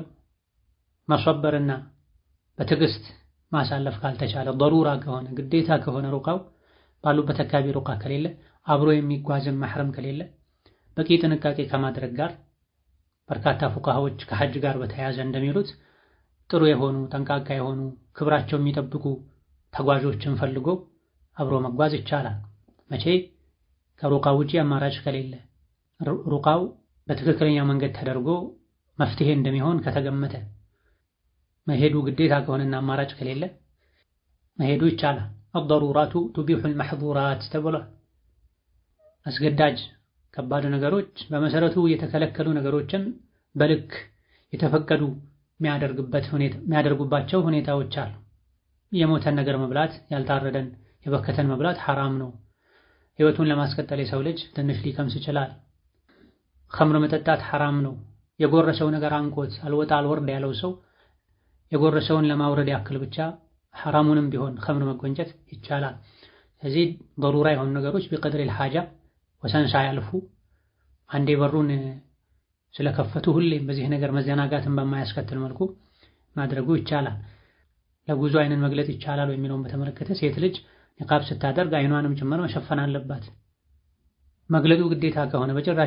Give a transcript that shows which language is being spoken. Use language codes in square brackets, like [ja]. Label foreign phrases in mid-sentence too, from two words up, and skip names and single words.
[am] ማስወበርና በትዕግስት ማሳለፍ ካልተቻለ ضرورة ከሆነ ግዴታ ከሆነ ሩቃው ባሉበት አካባቢ ሩቃ ከሌለ አብሮ የሚጓዝም መሕረም ከሌለ በቂ ጥንቃቄ ከማድረግ ጋር በርካታ ፉቃሃዎች ከሐጅ ጋር በተያያዘ እንደሚሉት ጥሩ የሆኑ ጠንቃቃ የሆኑ ክብራቸው የሚጠብቁ ተጓዦችን ፈልጎ አብሮ መጓዝ ይቻላል። መቼ? ከሩቃው ውጪ አማራጭ ከሌለ ሩቃው በትክክለኛ መንገድ ተደርጎ መፍትሄ እንደሚሆን ከተገመተ መሄዱ ግዴታ ከሆነና አማራጭ ከሌለ መሄዱ ይቻላል። [ar] الضرورات تبيح المحظورات [am] ተብሏል። አስገዳጅ ከባድ ነገሮች በመሰረቱ የተከለከሉ ነገሮችን በልክ የተፈቀዱ የሚያደርጉባቸው ሁኔታዎች አሉ። የሞተን ነገር መብላት፣ ያልታረደን የበከተን መብላት ሐራም ነው። ህይወቱን ለማስቀጠል የሰው ልጅ ትንሽ ሊቀምስ ይችላል። ኸምር መጠጣት ሐራም ነው። የጎረሰው ነገር አንቆት አልወጣ አልወርድ ያለው ሰው የጎረሰውን ለማውረድ ያክል ብቻ ሐራሙንም ቢሆን ኸምር መጎንጨት ይቻላል። ስለዚህ ضرورة የሆኑ ነገሮች [ar] بقدر الحاجة [am] ወሰን ሳያልፉ አንዴ በሩን ስለከፈቱ ሁሌም በዚህ ነገር መዘናጋትን በማያስከትል መልኩ ማድረጉ ይቻላል። ለጉዞ አይንን መግለጥ ይቻላል የሚለውን በተመለከተ ሴት ልጅ ኒቃብ ስታደርግ አይኗንም ጭምር መሸፈን አለባት። መግለጡ ግዴታ ከሆነ በጭራሽ